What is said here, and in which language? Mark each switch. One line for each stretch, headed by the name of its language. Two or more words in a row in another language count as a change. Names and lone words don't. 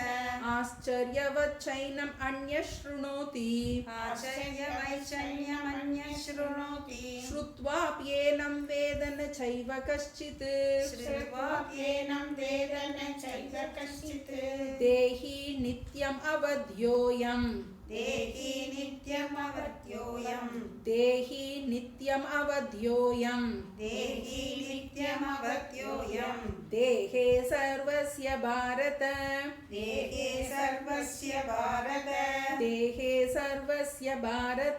Sanskrit: आश्चर्यवत् चैनम् अन्यः शृणोति, आश्चर्यवत् चैनम् अन्यः शृणोति, श्रुत्वाप्येनम् वेदन चैव कश्चित्, श्रुत्वाप्येनम् वेदन चैव कश्टित्, देहि नित्यम् अव अवध्योऽयम् देहि नित्यमवद्योऽयम् देहि नित्यम् अवध्योऽयम् देहि नित्यमवद्योऽयम् देहे सर्वस्य भारत देहे सर्वस्य भारत देहे सर्वस्य भारत